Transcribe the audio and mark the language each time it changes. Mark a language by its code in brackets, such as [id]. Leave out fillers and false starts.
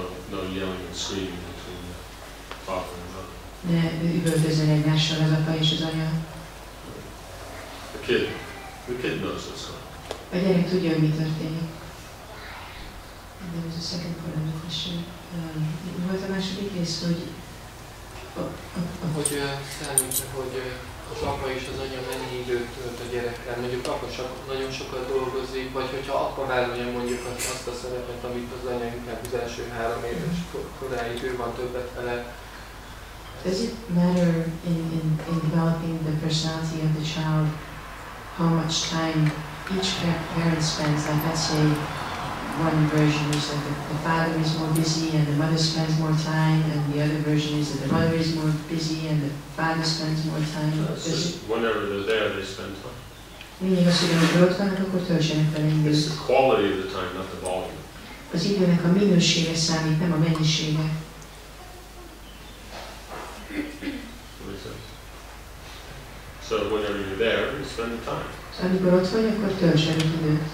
[en] No yelling and screaming between the father and mother. [hu] Ne üvöltözön egymással az apa és az anya. [en] The kid knows what's going on. [hu] A gyerek tudja, hogy mi történik. [en] There was a second part of the question. [hu] Volt a második rész, hogy hogy számít, hogy az apa és az anya mennyi időt tölt a gyerekkel, mondjuk apa nagyon sokat dolgozik, vagy hogyha apa vállalja mondjuk azt a szerepet, amit az anya inkább az első 3 éves koráig ő van többet vele. [en] Does it matter in developing the personality of the child how much time each parent spends? Like let's say one version is that the father is more busy and the mother spends more time, and the other version is that the mother is more busy and the father spends more time. Whenever they're there, they spend time. [hu] Mindig az, hogy amikor ott vannak, akkor töltsenek vele időt. [en] It's the quality of the time, not the volume. [hu] Az időnek a minősége számít, nem a mennyisége. [en] So whenever you're there, you spend the time. [hu] Amikor ott vagy, akkor tölts velük időt.